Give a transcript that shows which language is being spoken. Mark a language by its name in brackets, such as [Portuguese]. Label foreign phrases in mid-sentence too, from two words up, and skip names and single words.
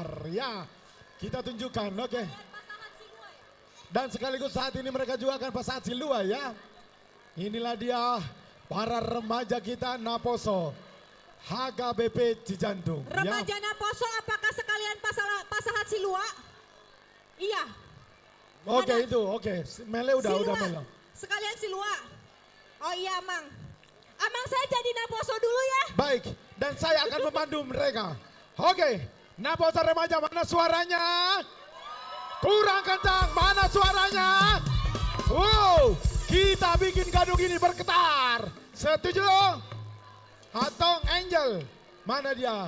[Indonesian] Ya, kita tunjukkan, oke. Dan sekaligus saat ini mereka juga akan pasang silua ya. Inilah dia para remaja kita Naposo, HKBP Cijantung. Remaja Naposo, apakah sekalian [Batak Toba] pasahat silua? [Indonesian] Iya. Oke itu, oke. Mele udah silua. Mele. Sekalian silua. Oh iya, Mang. Amang saya jadi Naposo dulu ya. Baik, dan saya akan memandu mereka. Oke, Naposo remaja mana suaranya? Kurang kencang, mana suaranya? Wow, kita bikin gadung ini bergetar. Setuju? Atong Angel, mana dia?